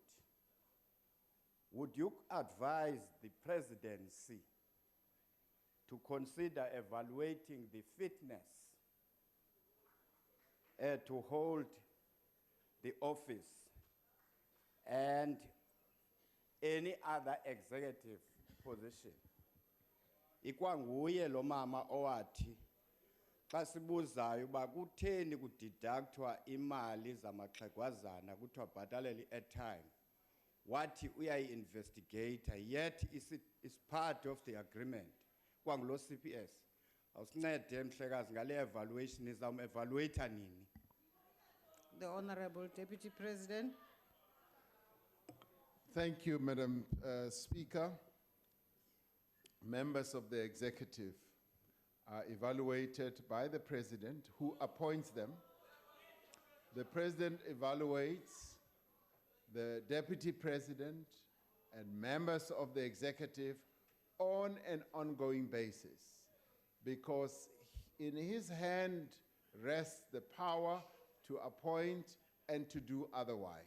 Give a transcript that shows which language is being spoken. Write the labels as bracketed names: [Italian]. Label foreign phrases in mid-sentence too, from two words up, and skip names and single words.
[English] Would you advise the presidency to consider evaluating the fitness to hold the office and any other executive position? [Xhosa] Ikwanguye lo mama owathi xa sibuzayo uba kutheni kudidaktwa imali zamaxhegwazana kuthiwa bhatalele i-airtime, wathi uyayi-investigator, [English] yet is part of the agreement [Xhosa] kwangulo CPS. Awusincede mhlekazi ngale evaluation, nizam-evaluator nini? [English] The Honorable Deputy President. Thank you, Madam Speaker. Members of the executive are evaluated by the President, who appoints them. The President evaluates the Deputy President and members of the executive on an ongoing basis, because in his hand rests the power to appoint and to do otherwise.